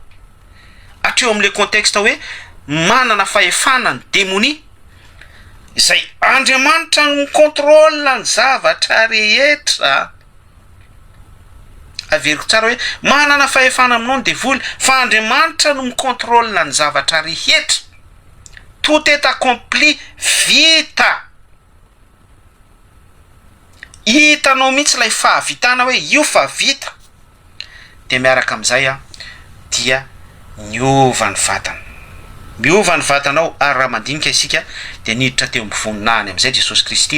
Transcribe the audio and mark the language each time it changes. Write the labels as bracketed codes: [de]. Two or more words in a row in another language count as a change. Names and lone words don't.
[mg] Hatreo amin'le contexte hoe manana fahefana ny démonie izay Andriamanitra no contrôle ny zavatra rehetra. Averiko tsara hoe manana fahefana aminao ny devoly fa Andriamanitra no micontrôle ny zavatra rehetra. [fr] Tout est accompli, [mg] vita. Hitanao mihitsy ilay fahavitana hoe io fa vita. De miaraka amin'izay dia miova ny vatana. Miova ny vatanao ary raha mandinika isika dia niditra teo amin'ny voninahiny amin'izay Jesosy Kristy.